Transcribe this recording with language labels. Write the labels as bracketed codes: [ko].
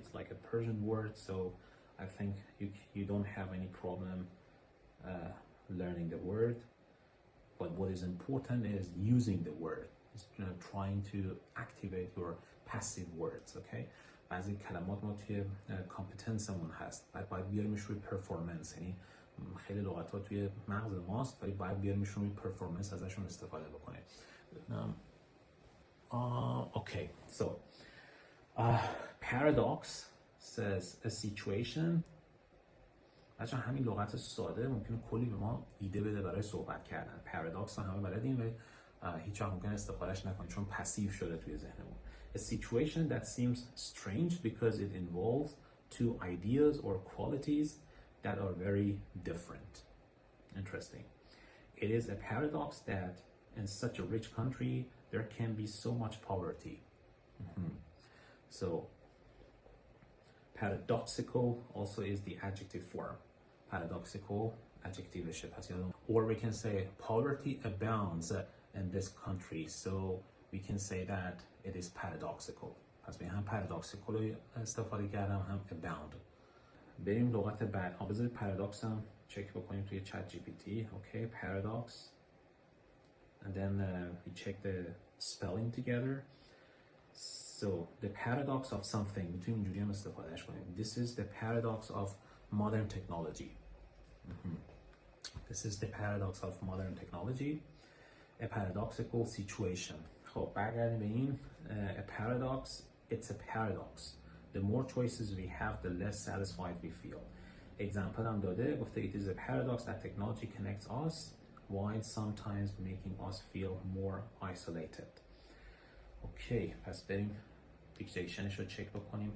[en] It's like a Persian word, so I think you don't have any problem learning the word. But what is important is using the word. It's, trying to activate your passive words. Okay. [fa] بعضی کلمات ما توی کامپتنسمون هست، باید بیاریمش روی پرفورمنس. یعنی خیلی لغت ها توی مغز ماست ولی باید بیاریمش روی پرفورمنس ازشون استفاده بکنیم. [en] Okay, so paradox says a situation. [fa] بچه همین لغت ساده ممکنه کلی به ما ایده بده برای صحبت کردن. پارادوکس همه بلدیم ولی هیچ وقت ممکنه استفادهش نکنیم چون پسیو شده توی ذهنمون. [en] A situation that seems strange because it involves two ideas or qualities that are very different. Interesting. It is a paradox that in such a rich country there can be so much poverty. So paradoxical also is the adjective form. Paradoxical adjective or we can say poverty abounds in this country, so we can say that it is paradoxical. [fa] پس به هم paradoxical رو استفاده کردم هم abound. بریم لغت بعد. بذارید paradox هم چک بکنیم توی چت جی پی تی. [en] Okay, paradox. And then we check the spelling together. So the paradox of something, [fa] میتونیم اینجوری هم استفادهش کنیم. [en] This is the paradox of modern technology. This is the paradox of modern technology. A paradoxical situation. [fa] خب برگردیم به این. [en] A paradox, it's a paradox. The more choices we have, the less satisfied we feel. Example [fa] هم داده گفته [en] it is a paradox that technology connects us while sometimes making us feel more isolated. [fa] اوکی، پس بریم دیکتیشنش رو چک بکنیم.